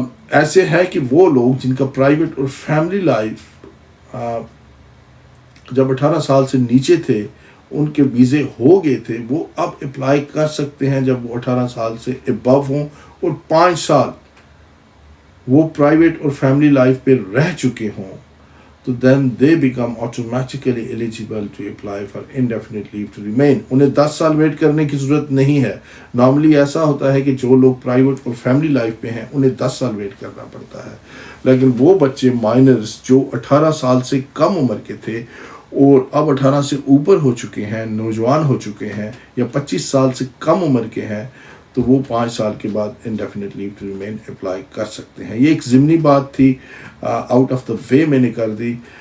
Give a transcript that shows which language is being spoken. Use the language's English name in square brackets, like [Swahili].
[Urdu] ایسے ہے کہ وہ لوگ جن کا پرائیویٹ اور فیملی لائف جب 18 سال سے نیچے تھے، ان کے ویزے ہو گئے تھے، وہ اب اپلائی کر سکتے ہیں جب وہ 18 سال سے ابو ہوں اور 5 سال وہ پرائیویٹ اور فیملی لائف پہ رہ چکے ہوں. [English] تو then they become automatically eligible to apply for indefinite leave to remain. [Urdu] انہیں 10 سال ویٹ کرنے کی ضرورت نہیں ہے. نارملی ایسا ہوتا ہے کہ جو لوگ پرائیویٹ اور فیملی لائف پہ ہیں انہیں 10 سال ویٹ کرنا پڑتا ہے، لیکن وہ بچے مائنرز جو 18 سال سے کم عمر کے تھے اور اب 18 سے اوپر ہو چکے ہیں، نوجوان ہو چکے ہیں، یا 25 سال سے کم عمر کے ہیں، تو وہ 5 سال کے بعد indefinite leave to remain apply کر سکتے ہیں. یہ ایک ضمنی بات تھی، [English] out of the way [Urdu] میں نے کر دی،